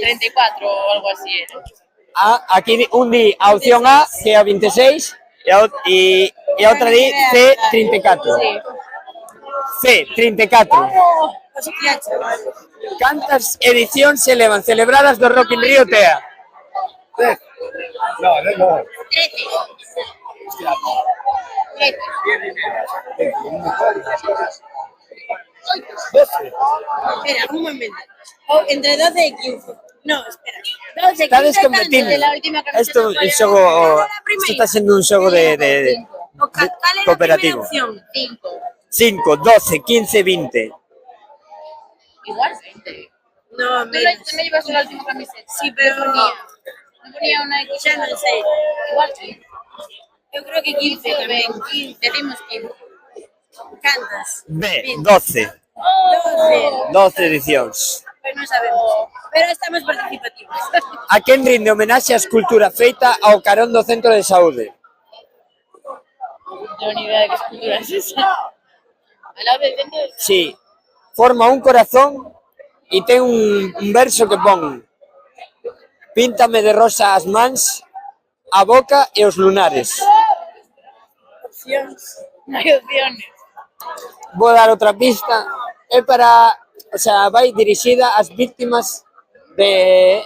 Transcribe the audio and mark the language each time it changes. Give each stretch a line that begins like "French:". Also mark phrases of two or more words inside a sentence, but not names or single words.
Spanish: 34 o algo así era.
Galician: Aquí un di a opción A, que é a 26, e a outra di C, 34.
Spanish: Sí. C, 34. Hostia, chaval.
Galician: Cantas edicións se levan celebradas do Rock in Rio, Tea?
Spanish: No. 13. 13. 12. Espera, un momento. Entre 12 y 15. No, espera. 12,
Galician: Estades
Spanish: 15
Galician: competindo.
Spanish: de la última camiseta
Galician: Isto
Spanish: fue la
Galician: xogo, isto está sendo un xogo de
Spanish: ¿Cuál es la
Galician: cooperativo.
Spanish: primera opción? 5. 5, 12, 15, 20. Igual 20. No, Tú menos. no llevas la última camiseta. Sí, pero No ponía una X. ya no sé. Igual 15. Yo creo que 15 también. 15. Decimos 15.
Galician: Cantas.
Spanish: B, 12. 12.
Galician: 12 edicións.
Spanish: Pues no sabemos. Pero estamos participativos.
Galician: A quen rinde homenaxe a escultura feita ao carón do Centro de Saúde?
Spanish: No tengo ni idea de qué escultura es esa. Al lado del centro de...
Galician: Sí. Forma un corazón e ten un verso que pon: píntame de rosa as mans, a boca e os lunares.
Spanish: Opciones. No hay opciones.
Galician: Vou dar outra pista. É para,
Spanish: o sea,
Galician: vai dirixida ás víctimas de...